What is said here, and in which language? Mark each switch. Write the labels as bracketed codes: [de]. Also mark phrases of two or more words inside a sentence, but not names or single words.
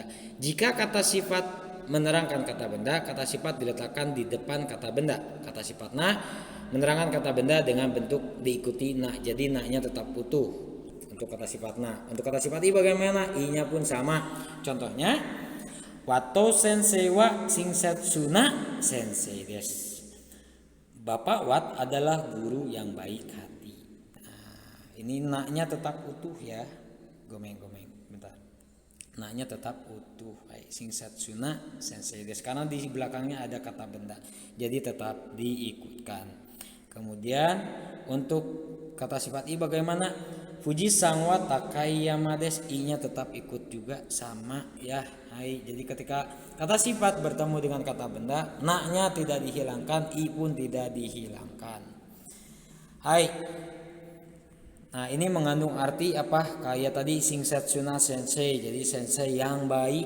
[id] Jika kata sifat menerangkan kata benda, kata sifat diletakkan di depan kata benda. Kata sifat na menerangkan kata benda dengan bentuk diikuti na, jadi na-nya tetap utuh untuk kata sifat na. Untuk kata sifat i bagaimana? I-nya pun sama. Contohnya, [ja] ワト先生は親切な先生です. [id] Bapak Wat adalah guru yang baik hati. Ini na-nya tetap utuh ya. Gomeng. Bentar. Na-nya tetap utuh. [ja] 親切な先生です. [id] Karena di belakangnya ada kata benda. Jadi tetap diikutkan. Kemudian untuk kata sifat i bagaimana? [ja] 富士山は高山です. [id] I-nya tetap ikut juga sama ya. Hai. Jadi ketika kata sifat bertemu dengan kata benda, na-nya tidak dihilangkan, i pun tidak dihilangkan. Hai. Nah, ini mengandung arti apa? Kayak tadi [ja] 親切な先生, [id] jadi sensei yang baik.